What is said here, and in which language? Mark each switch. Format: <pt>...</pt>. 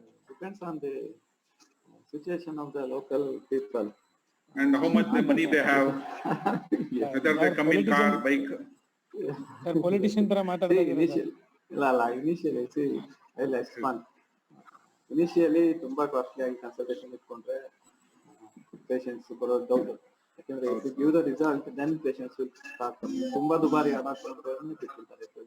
<en>Depends on the situation of the local people and how much the money they have. Whether they come in car, bike.</en> <kn>Sir, politician ತರ ಮಾತಾಡ್ತಾ ಇದ್ದೀರಾ?</kn> <en>ಇಲ್ಲ initially I'll expand.</en> <kn>Initially ತುಂಬಾ costly ಆಗಿ consultation ಇಟ್ಕೊಂಡ್ರೆ patients ಬರೋ doubt.</kn> <en>ಯಾಕಂದ್ರೆ if you give the result then patients will start.</en> <kn>ತುಂಬಾ ದುಬಾರಿ ಹಣ ಕೊಡ್ತಾರೆ ಬಿಟ್ಬಿಡ್ತಾರೆ.</kn>